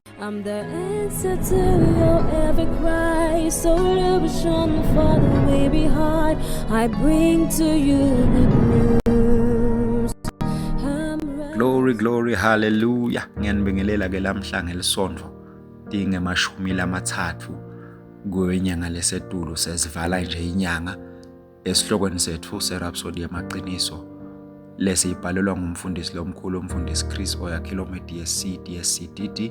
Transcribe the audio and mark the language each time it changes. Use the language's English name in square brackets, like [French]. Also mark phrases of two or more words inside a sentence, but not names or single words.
[English] I'm the answer to your every cry. So illusion for the way behind. I bring to you good news. Glory, hallelujah. [North Ndebele] Ngiyanibingelela ke lamhla ngelisonto dingemashumi lamathathu kwenyanga lesetulo sesivala nje inyanga esihlokweni sethu serhapsody yamaqiniso lesibhalelwa ngumfundisi lomkhulu umfundisi Chris Oyakhilome DSCDD.